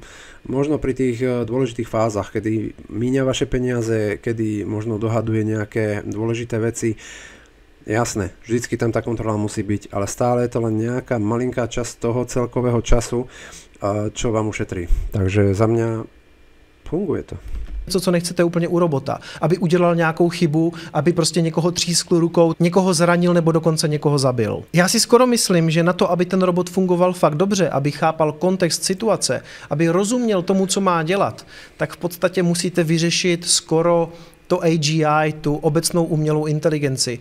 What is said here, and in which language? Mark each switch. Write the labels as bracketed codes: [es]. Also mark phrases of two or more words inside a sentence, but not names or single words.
[sk] Možno pri tých dôležitých fázach, kedy míňa vaše peniaze, kedy možno dohaduje nejaké dôležité veci. Jasné, vždycky tam tá kontrola musí byť, ale stále je to len nejaká malinká časť toho celkového času, čo vám ušetrí. Takže za mňa funguje to. [cs] Něco, co nechcete úplně u robota, aby udělal nějakou chybu, aby prostě někoho třískl rukou, někoho zranil nebo dokonce někoho zabil. Já si skoro myslím, že na to, aby ten robot fungoval fakt dobře, aby chápal kontext situace, aby rozuměl tomu, co má dělat, tak v podstatě musíte vyřešit skoro to AGI, tu obecnou umělou inteligenci.